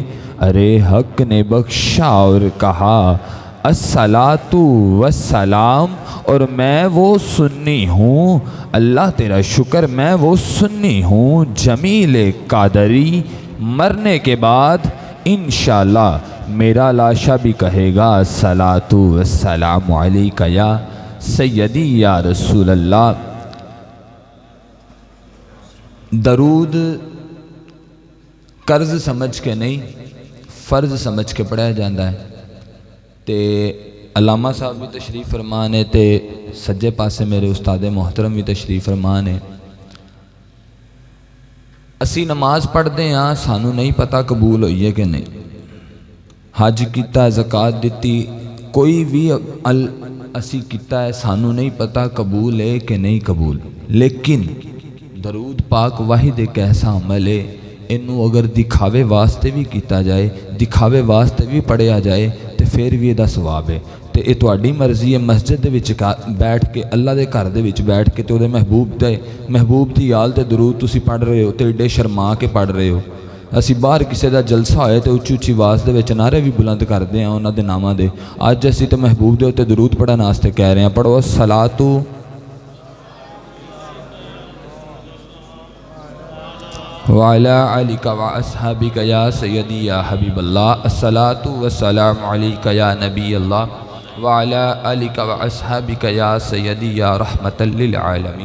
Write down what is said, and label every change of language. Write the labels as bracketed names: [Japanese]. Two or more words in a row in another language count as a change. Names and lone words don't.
[Urdu] ارے حق نے بخشا اور کہا [Arabic] الصلاۃ والسلام، [Urdu] اور میں وہ سنی ہوں، اللہ تیرا شکر میں وہ سنی ہوں جمیل قادری، مرنے کے بعد انشاءاللہ میرا لاشا بھی کہے گا [Arabic] الصلاۃ والسلام علیک یا سیدی یا رسول اللہ۔ [Urdu] درود قرض سمجھ کے نہیں فرض سمجھ کے پڑھایا جاتا ہے۔ [Punjabi] تے علامہ صاحب بھی تشریف فرما نے تے سجے پاسے میرے استاد محترم بھی تشریف فرما نے۔ اسی نماز پڑھتے ہاں، سانو نہیں پتہ قبول ہوئی ہے کہ نہیں، حج کیتا، زکوٰۃ دیتی، کوئی بھی اسی کیتا ہے، سانو نہیں پتہ قبول ہے کہ نہیں قبول، لیکن درود پاک واحد ایک ایسا عمل ہے، انہوں اگر دکھاوے واسطے بھی کیتا جائے، دکھاوے واسطے بھی پڑھیا جائے تو پھر بھی یہ ثواب ہے۔ تو یہ تہاڈی مرضی ہے، مسجد دے وچ بیٹھ کے، اللہ دے گھر دے وچ بیٹھ کے تے وہ محبوب دی یاد تے درود تسی پڑھ رہے ہو تے ایڈے شرما کے پڑھ رہے ہو۔ اسی باہر کسی دا جلسہ ہوئے تے اچھی اچھی آواز دے وچ نعرے بھی بلند کردے ہیں انہاں دے ناماں دے۔ اج اسی تے محبوب دے تے درود پڑھن واسطے کہہ رہے ہیں، پڑھو [Arabic] الصلاۃ وعلی آلک واصحابک یا سیدی یا حبیب اللہ، الصلاۃ والسلام علیک یا نبی اللہ وعلی آلک واصحابک یا سیدی یا رحمت للعالمین۔